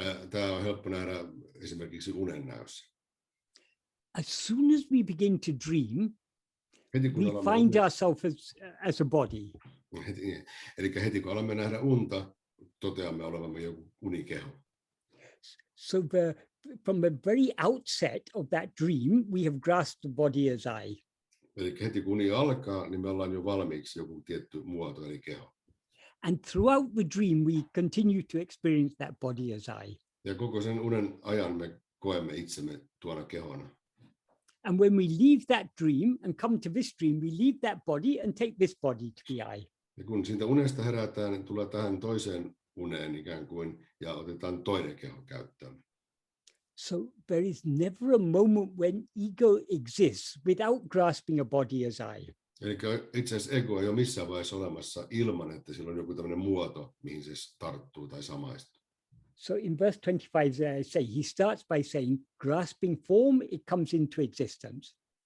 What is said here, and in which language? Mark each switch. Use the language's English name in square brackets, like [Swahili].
[Finnish] Tämä on helppo nähdä esimerkiksi unennäössä. [English] As soon as we begin to dream, we find ourselves as a body. [Finnish] Eli heti kun alamme nähdä unta, toteamme olevamme joku unikeho. [English] So from the very outset of that dream, we have grasped the body as I. [Finnish] Eli heti kun uni alkaa, niin me ollaan jo valmiiksi joku tietty muoto, eli keho. [English] And throughout the dream, we continue to experience that body as I. [Finnish] Ja koko sen unen ajan me koemme itsemme tuona kehona. [English] And when we leave that dream and come to this dream, we leave that body and take this body to be I. [Finnish] Ja kun siitä unesta herätään, niin tulee tähän toiseen uneen ikään kuin, ja otetaan toinen keho käyttöön. [English] So there is never a moment when ego exists without grasping a body as I. [Finnish] Eli itse asiassa ego ei ole missään vaiheessa olemassa ilman, että sillä on joku tämmöinen muoto, mihin se tarttuu tai samaistuu. [English] So in verse 25, I say, he starts by saying, grasping form, it comes into existence.